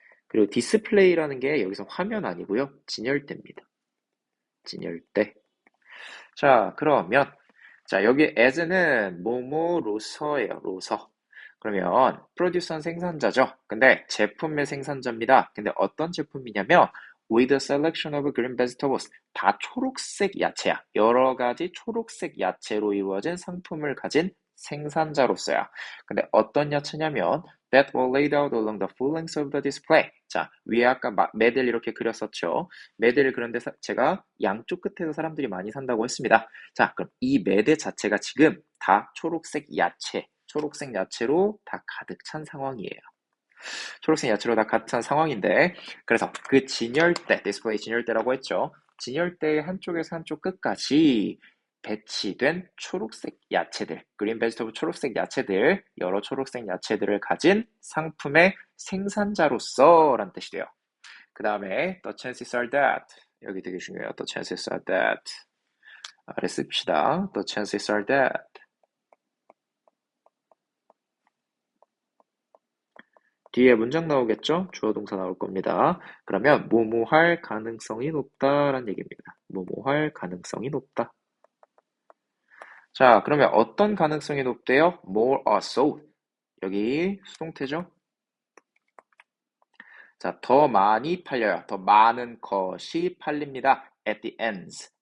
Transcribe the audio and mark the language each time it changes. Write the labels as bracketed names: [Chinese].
[Korean] 그리고 display라는 게 여기서 화면 아니고요. 진열대입니다. 진열대. 자, 그러면 자, 여기 as는 뭐뭐로서예요. 로서. 그러면 프로듀서는 생산자죠. 근데 제품의 생산자입니다. 근데 어떤 제품이냐면 [English] with a selection of green vegetables. [Korean] 다 초록색 야채야. 여러 가지 초록색 야채로 이루어진 상품을 가진 생산자로서야. 근데 어떤 야채냐면 [English] that were laid out along the full length of the display. [Korean] 자, 위에 아까 매들 이렇게 그렸었죠. 매대를 그런데 제가 양쪽 끝에서 사람들이 많이 산다고 했습니다. 자, 그럼 이 매대 자체가 지금 다 초록색 야채로 다 가득 찬 상황이에요. 초록색 야채로 다 가득 찬 상황인데, 그래서 그 진열대, 디스플레이 진열대라고 했죠. 진열대의 한쪽에서 한쪽 끝까지 배치된 초록색 야채들, 그린 베지터블 초록색 야채들, 여러 초록색 야채들을 가진 상품의 생산자로서 라는 뜻이 돼요. [English] 그 다음에 the chances are that [Korean] 여기 되게 중요해요. [English] the chances are that [Korean] 아래 씁시다. [English] the chances are that [Korean] 뒤에 문장 나오겠죠? 주어 동사 나올 겁니다. 그러면 뭐뭐 할 가능성이 높다라는 얘기입니다. 뭐뭐 할 가능성이 높다. 자, 그러면 어떤 가능성이 높대요? [English] more are sold. [Korean] 여기 수동태죠? 자, 더 많이 팔려요. 더 많은 것이 팔립니다. [English] at the ends.